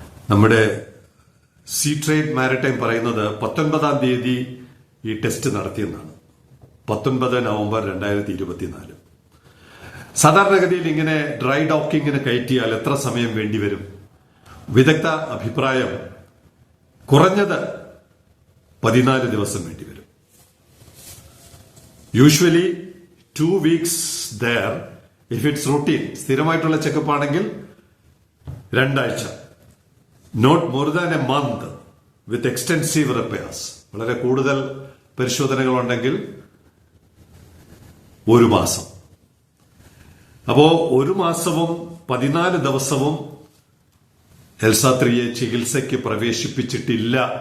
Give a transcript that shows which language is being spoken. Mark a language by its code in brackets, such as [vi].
[ml] നമ്മുടെ see trade maritime പറയുന്നത് 19-ാം തീയതി ഈ ടെസ്റ്റ് നടത്തിയെന്നാണ്. 19 നവംബർ 2024. സാധാരണഗതിയിൽ ഇങ്ങനെ ഡ്രൈ ഡോക്കിങ്ങിന് കയറ്റിയാൽ എത്ര സമയം വേണ്ടിവരും? വിദഗ്ധ അഭിപ്രായം കുറഞ്ഞത് 14 ദിവസം വേണ്ടിവരും. [en] Usually 2 weeks there if it's routine. [ml] സ്ഥിരമായിട്ടുള്ള checkup ആണെങ്കിൽ 2 ആഴ്ച. [en] Not more than a month with extensive repairs. [ml] വളരെ കൂടുതൽ പരിശോധനകൾ ഉണ്ടെങ്കിൽ 1 മാസം. അപ്പോ 1 മാസവും 14 ദിവസവും എൽസാത്രിയെ ചികിത്സയ്ക്ക് പ്രവേശിപ്പിച്ചിട്ടില്ല.